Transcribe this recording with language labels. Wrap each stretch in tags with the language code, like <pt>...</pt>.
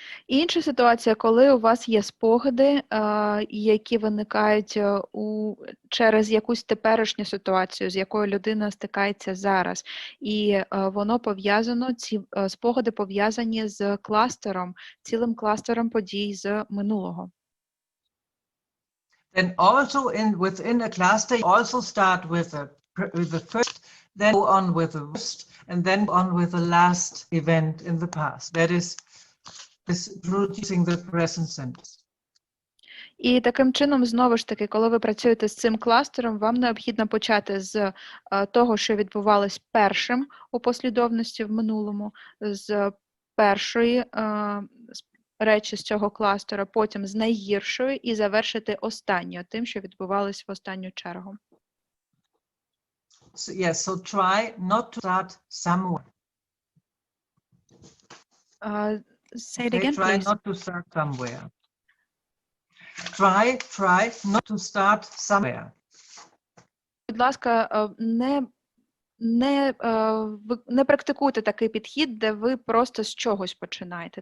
<uk>Інша ситуація, коли у вас є спогади, які виникають через якусь теперішню ситуацію, з якою людина стикається зараз. І воно пов'язано, ці спогади пов'язані з кластером, цілим кластером подій з минулого.</uk> <en>Then also within a cluster, you also start with the first, then go on with the worst, and then go on with the last event in the past. That is producing the present sense.</en> <uk>І таким чином, знову ж таки, коли ви працюєте з цим кластером, вам необхідно почати з того, що відбувалось першим у послідовності в минулому, з першої речі з цього кластера, потім з найгіршої і завершити останньою, тим, що відбувалось в останню чергу.</uk> <en>So try not to start somewhere. Say it again, Try please. not to start somewhere. Try not to start somewhere.</en> <uk>Будь ласка, не практикуйте такий підхід, де ви просто з чогось починаєте.</uk>